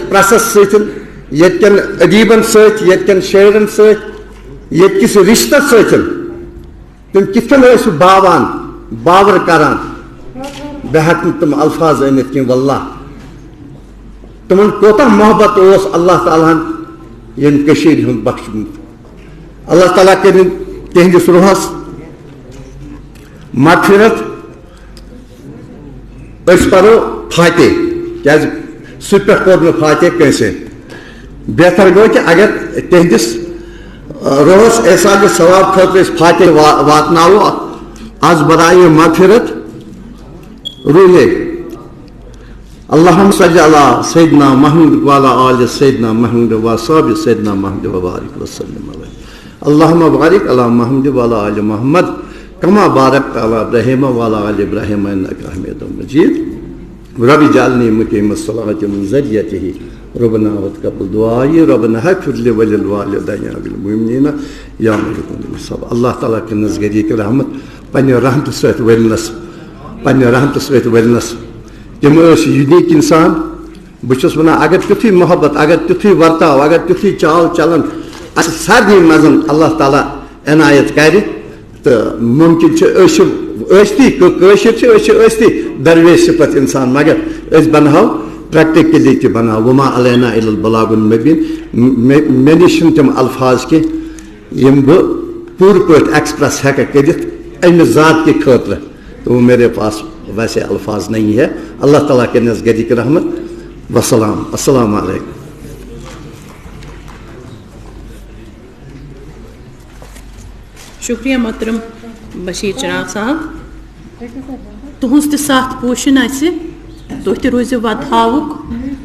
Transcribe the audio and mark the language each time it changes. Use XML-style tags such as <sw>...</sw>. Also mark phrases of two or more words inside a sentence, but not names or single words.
<ks>پریسس ستن یتکن ادیبن ست یتکن شاعرن ست یتکس رشتس ستن تم کت باوان باور کران بہ ہیکن تم الفاظ أنِتھ کینٛہہ واللہ تمن کوتاہ محبت اللہ تعالیٰ ہن یم کشیر ہند بخشمت اللہ تعالیٰ کرن تہندس روحس مغفرت اس پرو فاتح کیاز سہ پہ کور فاتح کیسے بہتر گو کہ اگر تہندس روحس احسان ثواب خاطر فاتح واتناو از برائے مغفرت روحے</ks> <ar>اللہم صلی علی سیدنا محمد وعلی آل سیدنا محمد وصحبہ سیدنا محمد وبارک وسلم علیہ اللہم بارک علی محمد وعلی آل محمد کما بارکت علی ابراہیم وعلی آل ابراہیم انک حمید مجید رب اجعلنی مقیم الصلاۃ ومن ذریتہ ربنا وتقبل دعائی ربنا اغفر لی ولوالدین والمؤمنین یوم یقوم الحساب</ar> <ur>اللہ تعالیٰ کے نزدیک رحمت</ur> <ks>پنہ رحمت سۭتۍ ولنس پنہ رحمت سۭتۍ ولنس تم یونیک انسان بہس ونان اگر تیتھی محبت اگر تیتھی ورتاو اگر تیتھی چال چلن اس سارنی مز اللہ تعالیٰ عنایت کر تو ممکن اشتی درویش صفت انسان مگر اس بناو پریکٹیکلی تہ بناو</ks> <ar>وما علینا الا البلاغ المبین</ar> <ks>مے نش تم الفاظ کی یم بہ پور پٲٹھۍ ایکسپریس ہیکہ کرت امہ ذات</ks> <ur>کے خاطر تو وہ میرے پاس ویسے الفاظ نہیں ہے اللہ تعالیٰ کے نزدیک رحمت</ur> <ar>وسلام السلام علیکم</ar> <ks>شکریہ محترم بشیر چراغ صاحب تہذ تہ ساتھ پوشن تہ روزو ودہاؤک</ks>